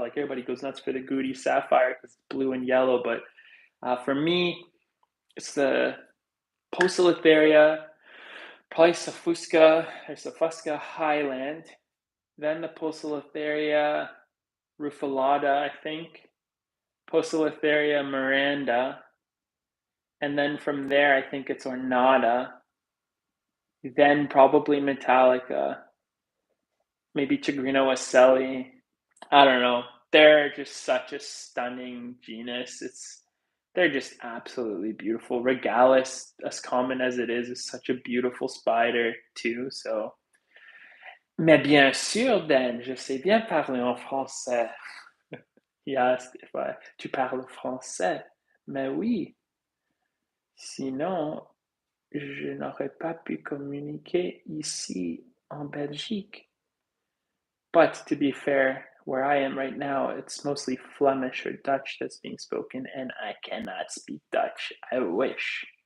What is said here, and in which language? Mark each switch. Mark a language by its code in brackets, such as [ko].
[en] Like everybody goes nuts for the Goody sapphire because it's blue and yellow, but for me, it's the Poecilotheria, probably Sapfusca highland, then the Poecilotheria rufilata, I think, Poecilotheria miranda, and then from there, I think it's ornata, then probably metallica, maybe Tigrina wasseli. I don't know. They're just such a stunning genus. They're just absolutely beautiful. Regalis, as common as it is such a beautiful spider too. [fr] So, mais bien sûr, Dan, je sais bien parler en français. [en] He asked if [fr] tu parles français. Mais oui. Sinon, je n'aurais pas pu communiquer ici en Belgique. [en] But to be fair, where I am right now, it's mostly Flemish or Dutch that's being spoken, and I cannot speak Dutch. I wish.